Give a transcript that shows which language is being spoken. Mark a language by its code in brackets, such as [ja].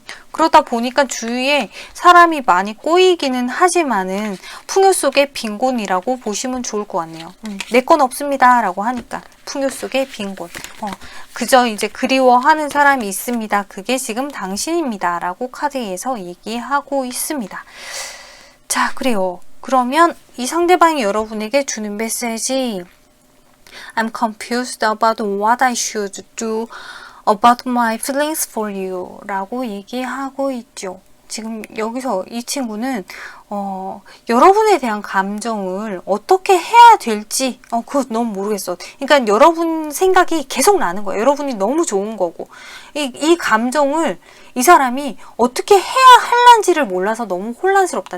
[ko] 그러다 보니까 주위에 사람이 많이 꼬이기는 하지만은 풍요 속의 빈곤이라고 보시면 좋을 것 같네요. 내 건 없습니다 라고 하니까 풍요 속의 빈곤. 그저 이제 그리워하는 사람이 있습니다. 그게 지금 당신입니다 라고 카드에서 얘기하고 있습니다. 자, 그래요. 그러면 이 상대방이 여러분에게 주는 메시지, [en] I'm confused about what I should do about my feelings for you [ko] 라고 얘기하고 있죠. 지금 여기서 이 친구는 여러분에 대한 감정을 어떻게 해야 될지 그거 너무 모르겠어. 그러니까 여러분 생각이 계속 나는 거예요. 여러분이 너무 좋은 거고 이 감정을 이 사람이 어떻게 해야 할란지를 몰라서 너무 혼란스럽다.